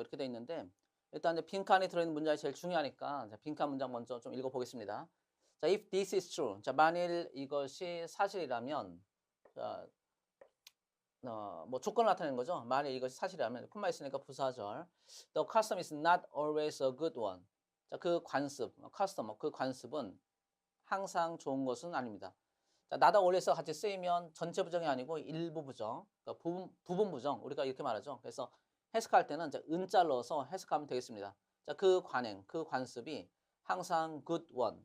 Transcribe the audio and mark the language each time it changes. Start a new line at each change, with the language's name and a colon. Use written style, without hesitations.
Korean: 이렇게 돼 있는데, 일단 이제 빈칸에 들어있는 문장이 제일 중요하니까, 자, 빈칸 문장 먼저 좀 읽어 보겠습니다.
English: 자, if this is true.
Korean: 자, 만일 이것이 사실이라면, 자, 뭐 조건을 나타내는 거죠. 만일 이것이 사실이라면, 콤마 있으니까 부사절.
English: The custom is not always a good one.
Korean: 자, 그 관습, custom, 그 관습은 항상 좋은 것은 아닙니다. 자, 나다 올려서 같이 쓰이면 전체 부정이 아니고 일부 부정, 그러니까 부분 부정, 우리가 이렇게 말하죠. 그래서 해석할 때는 이제 은자를 넣어서 해석하면 되겠습니다. 자, 그 관행, 그 관습이 항상 good one.